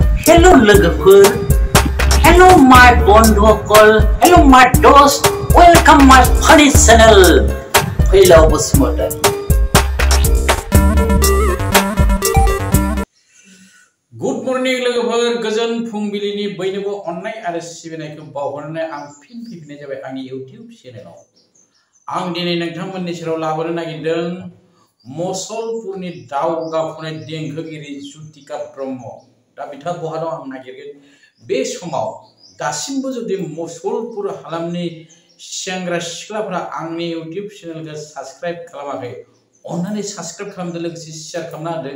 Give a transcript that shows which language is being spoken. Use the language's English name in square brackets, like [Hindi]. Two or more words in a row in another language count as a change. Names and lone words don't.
[Bodo] Hello लोगोफोर, [English] hello my बंधुफोर, hello my दोस्त, welcome my funny channel, Phaylaw Basumatary. Good morning [Bodo] लोगोफोर, गोजोन फुंबिलिनि बयनोबो अननाय आरो सिबिनायखौ बावहरनानै आं फिन फैफिननाय जाबाय आंनि YouTube चेनेलाव। आं दिनै नोंथांमोननि सेराव लाबोनो नागिरदों मसलपुरनि दाव गाबखनाय देंखोगिरि जुथिका ब्रह्म। दा बिथाङा बहा दं आं नागिरगोन। बे समाव दासिमबो जुदि मसलपुर हालामनि सेंग्रा सिख्लाफोरा आंनि YouTube चेनेलखौ साबस्क्राइब खालामाखै, अन्नानै साबस्क्राइब खालामदो, लोगोसे शेयार खालामना होदो।